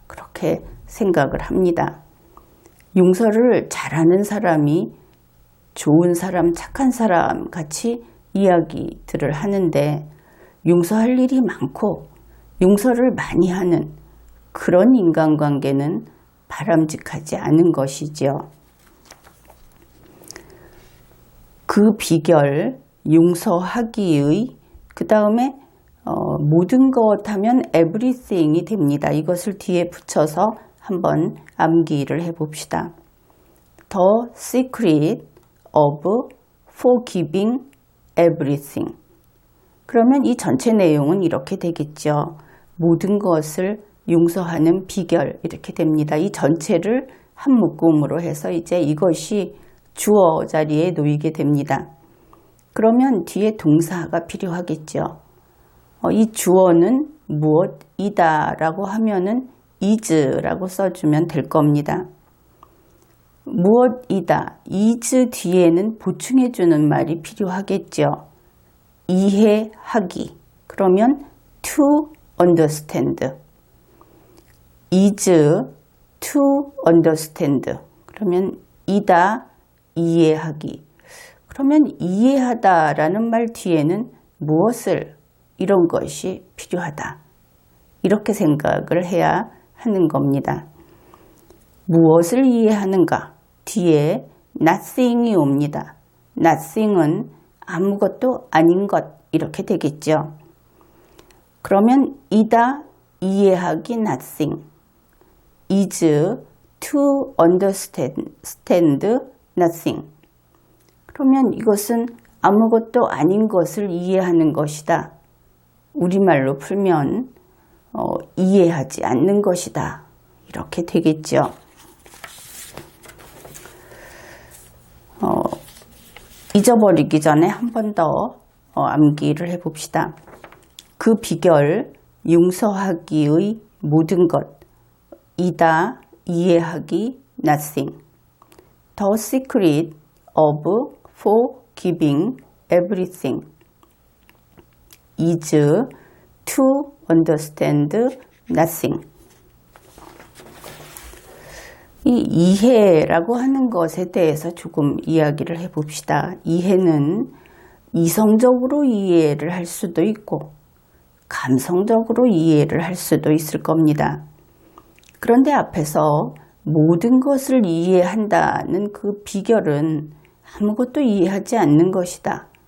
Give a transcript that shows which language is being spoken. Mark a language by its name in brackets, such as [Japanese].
[Korean] 그렇게 생각을 합니다. 용서를 잘하는 사람이 좋은 사람, 착한 사람 같이 이야기들을 하는데 용서할 일이 많고 용서를 많이 하는 그런 인간관계는 바람직하지 않은 것이지요. 그 비결, 용서하기의 그 다음에 모든 것 하면 everything이 됩니다. 이것을 뒤에 붙여서 한번 암기를 해봅시다. [English] The secret of forgiving everything. [Korean] 그러면 이 전체 내용은 이렇게 되겠죠. 모든 것을 용서하는 비결 이렇게 됩니다. 이 전체를 한 묶음으로 해서 이제 이것이 주어 자리에 놓이게 됩니다. 그러면 뒤에 동사가 필요하겠죠. 이 주어는 무엇이다 라고 하면은 is라고 써주면 될 겁니다. 무엇이다, is 뒤에는 보충해주는 말이 필요하겠죠. 이해하기. [English] 그러면 to understand. is to understand. [Korean] 그러면 이다, 이해하기. 그러면 이해하다라는 말 뒤에는 무엇을 이런 것이 필요하다. 이렇게 생각을 해야 하는 겁니다. 무엇을 이해하는가? 뒤에 nothing이 옵니다. nothing은 아무것도 아닌 것 이렇게 되겠죠. 그러면 이다, 이해하기 nothing. [English] is to understand nothing. [Korean] 그러면 이것은 아무것도 아닌 것을 이해하는 것이다. 우리말로 풀면 이해하지 않는 것이다. 이렇게 되겠죠. 잊어버리기 전에 한 번 더 암기를 해봅시다. 그 비결, 용서하기의 모든 것, 이다, 이해하기, nothing. [English] The secret of forgiving everything is to understand nothing. [Korean] 이 이해라고 하는 것에 대해서 조금 이야기를 해봅시다. 이해는 이성적으로 이해를 할 수도 있고 감성적으로 이해를 할 수도 있을 겁니다. 그런데 앞에서 모든 것을 이해한다는 그 비결은 아무것도 이해하지 않는 것이다.